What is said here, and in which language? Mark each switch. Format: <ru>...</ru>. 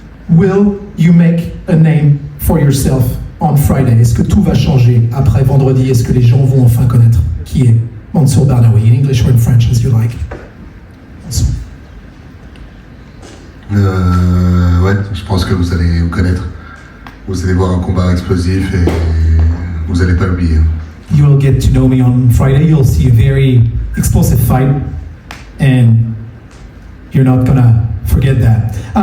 <en>Will you make a name for yourself on Friday?</en> <fr>Est-ce que tout va changer après vendredi? Est-ce que les gens vont enfin connaître qui est Mansour Barnaoui,</fr> <en>in English or in French, as you like?</en> <fr>Ouais, je pense que vous allez vous connaître. Vous allez voir un combat explosif et vous allez pas l'oublier.</fr> <en>You will get to know me on Friday. You'll see a very explosive fight, and you're not gonna forget that.</en>